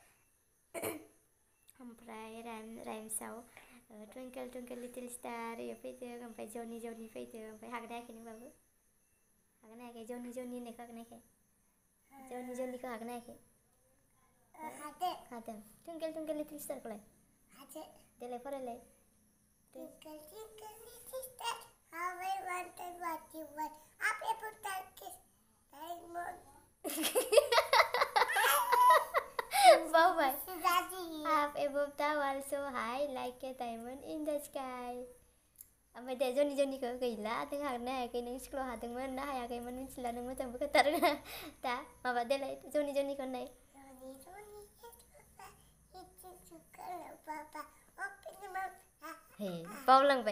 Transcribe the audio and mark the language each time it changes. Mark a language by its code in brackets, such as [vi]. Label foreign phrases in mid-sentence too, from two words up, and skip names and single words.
[brx] ओमफ्राय राइम्सआव [en] twinkle twinkle little star [brx] इयो फैदों। ओमफ्राय जनि फैदों। ओमफ्राय हागोन ना हायाखै नों बाबु? हागोन ना हायाखै? जनि होननायखौ हागोन ना हायाखै? जनिखौ हागोन ना हायाखै? हादों। [en] twinkle twinkle little [brx] स्टारखौलाय? देलाय फरायलाय। [en] Twinkle twinkle little star, how I wonder what you want. Up above the diamond. Bawa. Up above the world so high, like a diamond in the sky. [brx] ओमफ्राय दे जनिखौ गैला। नों हागोन ना हायाखै? नों स्कुलाव हादोंमोन ना हायाखैमोन मिथिला। नों मोजांबो खोन्थारोङा दा। माबा देलाय जनिखौ होननाय। बावलांबाय।